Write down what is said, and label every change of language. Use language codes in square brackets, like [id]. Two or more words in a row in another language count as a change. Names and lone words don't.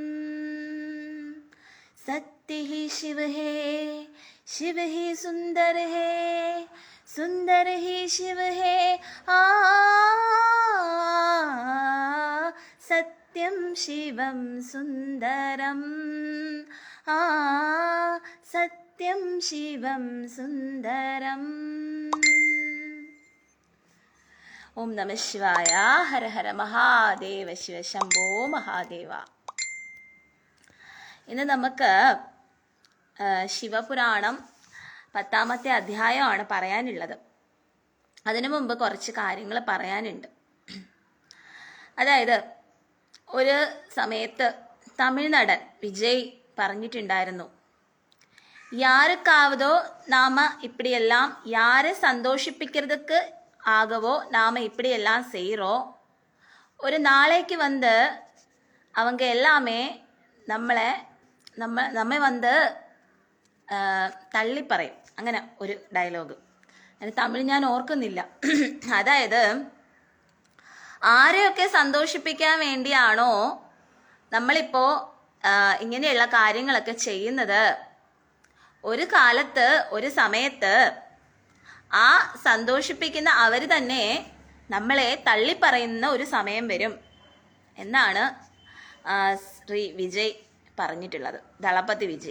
[hi] सत्य ही शिव ही सुंदर है सुंदर ही शिव है आ सत्यम शिवम सुंदरम आ सत्यम शिवम सुंदरम. [sa] ഓം നമ ശിവായ. ഹര ഹര മഹാദേവ ശിവ ശംഭോ മഹാദേവ. [ml] ഇന്ന് നമുക്ക് ശിവപുരാണം 10ാമത്തെ അധ്യായമാണ് പറയാനുള്ളത്. അതിനു മുമ്പ് കുറച്ച് കാര്യങ്ങൾ പറയാനുണ്ട്. അതായത് ഒരു സമയത്ത് തമിഴ് നടൻ വിജയ് പറഞ്ഞിട്ടുണ്ടായിരുന്നു, [ta] யாருக்காவதோ நாம இப்படியெல்லாம் யாரை സന്തോഷിപ്പിக்கிறதுக்கு ஆகவோ நாம இப்படியெல்லாம் செய்கிறோம், ஒரு நாளைக்கு வந்து அவங்க எல்லாமே [ml] നമ്മെ വന്ന് തള്ളിപ്പറയും. അങ്ങനെ ഒരു ഡയലോഗ്, അതിന് തമിഴ് ഞാൻ ഓർക്കുന്നില്ല. അതായത് ആരെയൊക്കെ സന്തോഷിപ്പിക്കാൻ വേണ്ടിയാണോ നമ്മളിപ്പോൾ ഇങ്ങനെയുള്ള കാര്യങ്ങളൊക്കെ ചെയ്യുന്നത്, ഒരു കാലത്ത് ഒരു സമയത്ത് ആ സന്തോഷിപ്പിക്കുന്ന അവർ തന്നെ നമ്മളെ തള്ളിപ്പറയുന്ന ഒരു സമയം വരും എന്നാണ് ശ്രീ വിജയ് പറഞ്ഞിട്ടുള്ളത്, ദളപതി വിജയ്.